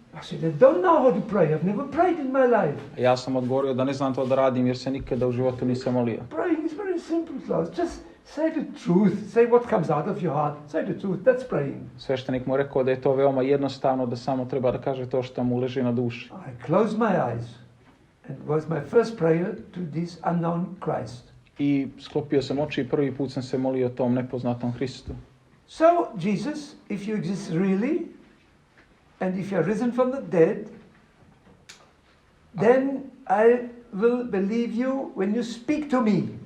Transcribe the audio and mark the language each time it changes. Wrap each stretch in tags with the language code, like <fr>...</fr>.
<en>I said, I don't know how to pray. I've never prayed in my life.</en> <sr>Ja sam odgovorio da ne znam to da radim jer se nikada u životu nisam molio.</sr> <en>Praying is very simple, Klaus. Just say the truth. Say what comes out of your heart. Say the truth. That's praying.</en> <sr>Sveštenik mu je rekao da je to veoma jednostavno, da samo treba da kaže to što mu leži na duši.</sr> <en>I closed my eyes. And it was my first prayer to this unknown Christ.</en> <sr>I sklopio sam oči i prvi put sam se molio tom nepoznatom Hristu.</sr> <en>So, Jesus, if you exist really, and if you are risen from the dead, then I will believe you when you speak to me.</en>